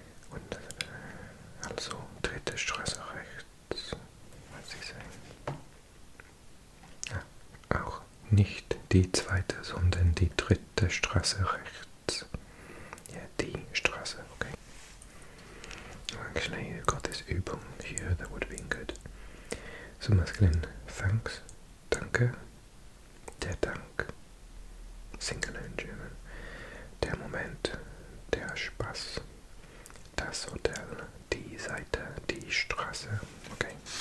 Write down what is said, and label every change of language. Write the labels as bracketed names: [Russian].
[German] Und also dritte Straße rechts. Was Sie sagen? Ja, auch nicht die zweite, sondern die dritte Straße rechts. Yeah, die Straße, okay. [English] Actually, you've got this Übung here, that would have been good. So masculine, thanks, [German] danke, der Dank, Singular [English] in German, [German] der Moment, der Spaß, das Hotel, die Seite, die Straße, okay.